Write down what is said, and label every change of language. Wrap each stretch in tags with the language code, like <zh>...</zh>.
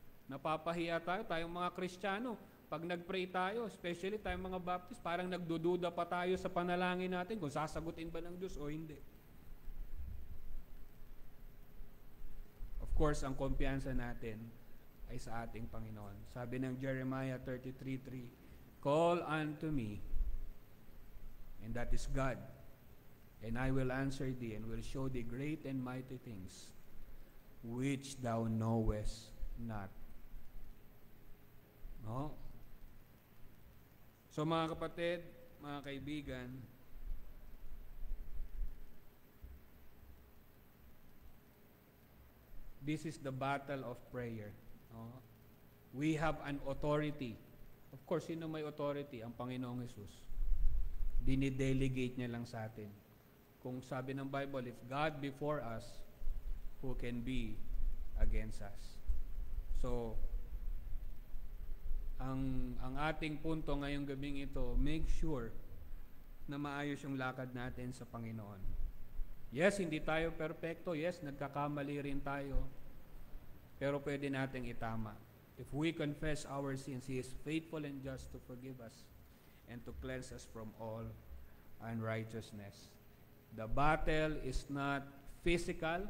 <tl>Napapahiya tayong mga Kristiyano. Pag nag-pray tayo, especially tayong mga Baptist, parang nagdududa pa tayo sa panalangin natin kung sasagutin ba ng Diyos o hindi.</tl> <en>Of course,</en> <tl>ang kumpiyansa natin ay sa ating Panginoon. Sabi ng</tl> <en>Jeremiah 33:3, Call unto me, and that is God, and I will answer thee, and will show thee great and mighty things, which thou knowest not. No? So</en> <tl>mga kapatid, mga kaibigan,</tl> <en>this is the battle of prayer. No? We have an authority. Of course,</en> <tl>sino may</tl> <en>authority?</en> <tl>Ang Panginoong Hesus. Dinidelegate niya lang sa atin. Kung sabi ng</tl> <en>Bible, if God before us, who can be against us?</en> <tl>So, ang ating punto ngayong gabing ito,</tl> <en>make sure</en> <tl>na maayos yung lakad natin sa Panginoon. Yes, hindi tayo perfecto. Yes, nagkakamali rin tayo. Pero pwede nating itama.</tl> <en>If we confess our sins, He is faithful and just to forgive us and to cleanse us from all unrighteousness. The battle is not physical.</en>